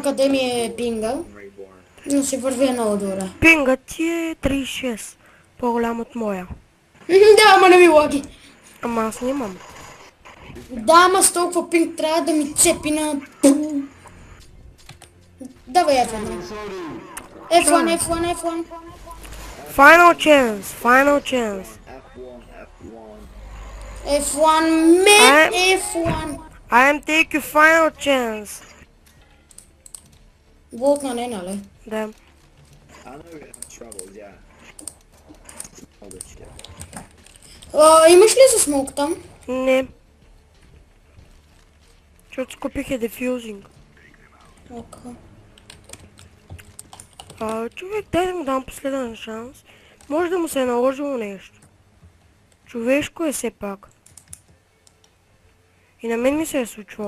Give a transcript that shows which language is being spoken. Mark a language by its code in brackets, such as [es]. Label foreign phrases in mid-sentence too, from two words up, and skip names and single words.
[bg] къде ми е пинга, но си вървя много добре. Пинга ти е 36. По-голям от моя. Да, ама не ми лаги. Ама аз нямам. Да, ама с толкова пинг трябва да ми цепи на... Давай F1. F1. [en] Final chance. F1, man, F1. I am take you final chance. [bg] Болтна не, нали? Да. [en] I know we have troubles, yeah. All this shit. [bg] Имаш ли за смок там? Не. Защото си купих е дефюзинг. Okay. Човек, дай да му дам последен шанс. Може да му се е наложило нещо. Човешко е все пак. И на мен ми се е случвало.